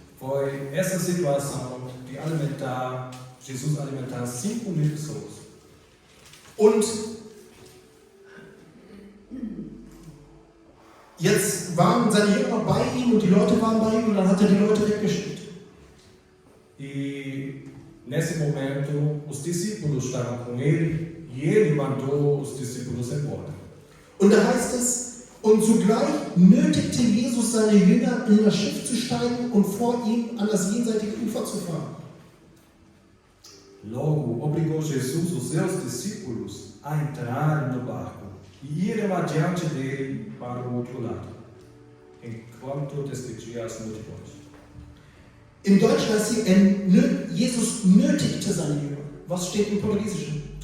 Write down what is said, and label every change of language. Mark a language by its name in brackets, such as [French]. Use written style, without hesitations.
[Portuguese] Foi essa situação de alimentar, Jesus alimentar 5.000 pessoas. [German] Und jetzt waren seine Jünger bei ihm und die Leute waren bei ihm und dann hat er die Leute weggeschickt. [Portuguese] E nesse momento os discípulos estavam com ele e ele mandou os discípulos embora. [German] Und da heißt es, und sogleich nötigte Jesus seine Jünger, in das Schiff zu steigen und vor ihm an das jenseitige Ufer zu fahren. [Portuguese] Logo obrigou Jesus os seus discípulos a entrarem no barco e irem adiante dele para o outro lado, enquanto despedia as multidões. [German] Im Deutschen heißt sie, Jesus nötigte seine Jünger. Was steht im Portugiesischen?